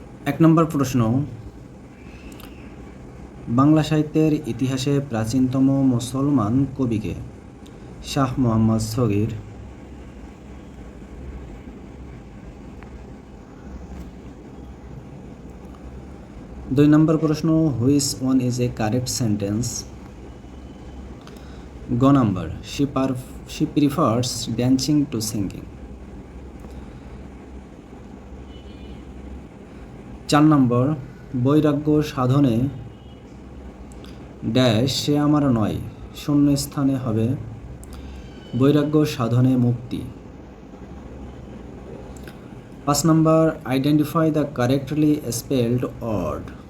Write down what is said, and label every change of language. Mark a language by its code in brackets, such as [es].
[bn] 1 নম্বর প্রশ্ন, বাংলা সাহিত্যের ইতিহাসে প্রাচীনতম মুসলমান কবিকে? শাহ মোহাম্মদ সগীর। 2 নম্বর প্রশ্ন, [en] Which one is a correct sentence? [bn] গ number, [en] she prefers dancing to singing। [bn] 4 নম্বর, বৈরাগ্য সাধনে ড্যাশ সে আমার নয়, শূন্য স্থানে হবে বৈরাগ্য সাধনে মুক্তি। 5 নম্বর, [en] Identify the correctly spelled word.